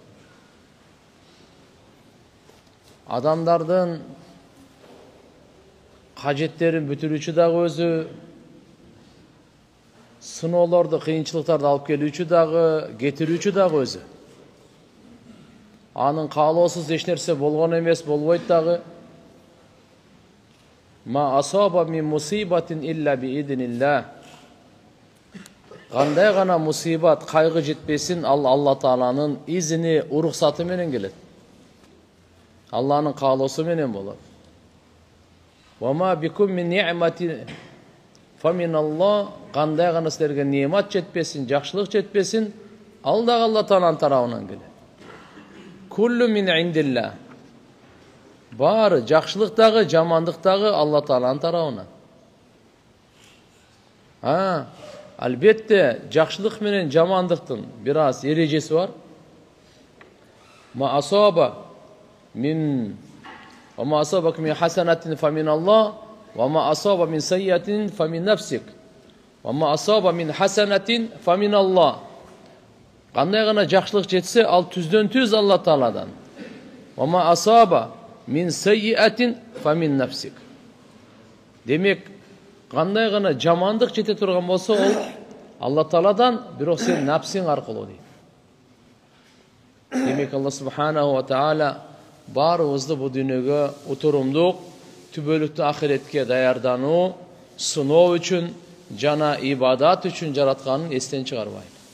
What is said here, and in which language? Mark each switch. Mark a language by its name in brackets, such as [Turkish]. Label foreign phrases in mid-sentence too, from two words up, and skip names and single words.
[Kyrgyz] Адамдардын кажеттерин бүтүрүүчү дагы өзү, сыноолорду, кыйынчылыктарды алып келүүчү дагы, кетирүүчү дагы өзү. Анын каалоосуз эч нерсе болгон эмес, болбойт дагы. [Arabic] ما أصاب من مصيبة إلا بإذن الله. [Kyrgyz] Кандай гана мусибат, кайгы жетпесин, ал Алла Тааланын изини, уруксаты менен келет. Алланын каалоосу менен болот. [Arabic] وما بكم من نعمة فمن الله. [Kyrgyz] Кандай гана силерге немат жетпесин, жакшылык жетпесин, ал дагы Алла Тааланын тарабынан келет. [Arabic] كل من عند الله. [Kyrgyz] Баары, жакшылык дагы, жамандык дагы Алла Тааланын тарабынан. Албетте, жакшылык менен жамандыктын бир аз эрежеси бар. [Arabic] ما أصاب من حسنة فمن الله، وما أصاب من سيئة فمن نفسك. وما أصاب من حسنة فمن الله. [Kyrgyz] Кандай гана жакшылык жетсе, ал түздөн түз Алла Тааладан. [Arabic] وما أصاب من سيئة فمن نفسك. [Kyrgyz] Демек, кандай гана жамандык жете турган болсо, ол Алла Тааладан, бирок сен нафсиң аркылуу дейт. Демек, Алла [Arabic] سبحانه وتعالى [Kyrgyz] баарыбызды бу дүйнөгө утурумдук, түбөлүктүү ахиретке даярдануу, сыноо үчүн жана ибадат үчүн жаратканын эстен чыгарбайын.